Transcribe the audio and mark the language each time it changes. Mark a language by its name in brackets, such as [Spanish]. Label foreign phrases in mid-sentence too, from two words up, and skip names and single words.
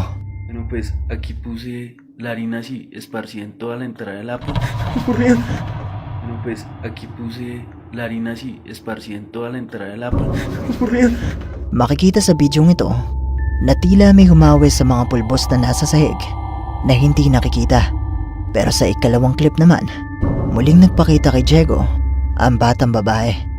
[Spanish] Bueno, pues aquí puse la harina así, esparcida en toda la entrada de la puerta. Bueno, pues aquí puse la harina así, esparcida en toda la entrada de la puerta. [Filipino] Makikita sa bidyong ito na tila may humawis sa mga pulbos na nasa sahig na hindi nakikita. Pero sa ikalawang clip naman, muling nagpakita kay Diego ang batang babae.